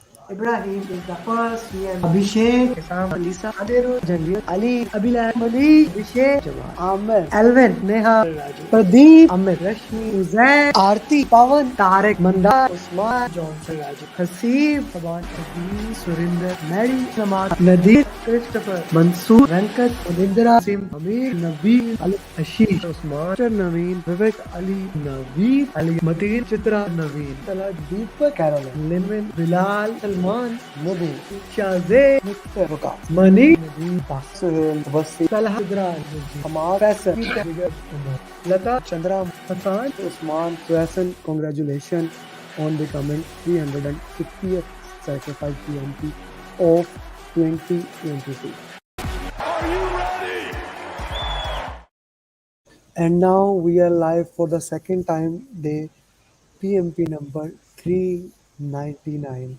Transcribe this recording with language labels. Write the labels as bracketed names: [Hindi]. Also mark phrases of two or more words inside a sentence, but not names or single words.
[English] Ibrahim is the first PM. Abhishek, Isam, Alisa, Adiru, Janvir, Ali, Abhilal, Mali, Abhishek, Jamal, Amer, Alvin, Neha, Raju, Pradeep, Amit, Rashmi, Suzanne, Aarti, Pawan, Tarek, Mandar, Usman, Johnson, Raju, Hasib, Saban, Abhi, Surinder, Mary, Samad, Nadir, Christopher, Mansoor, Venkat, Anindra, Sim, Amir, Nabil, Ali, Ashish, Usman, Naveen, Vivek, Ali, Naveed, Ali, Mateen, Chitra, Naveen, Salah, Deepak, Caroline, Linvin, Bilal, Salman, Mubin, Shazay, Mr. Waqas, Mani, Nadeem, Suhail, Wasi, Salah, Sidra, Amar, Faisal, Vigat, Umar, Lata, Chandra, Hassan, Usman, Faisal, congratulations on becoming 350th certified PMP of 2022. And now we are live for the second time day, PMP number 399.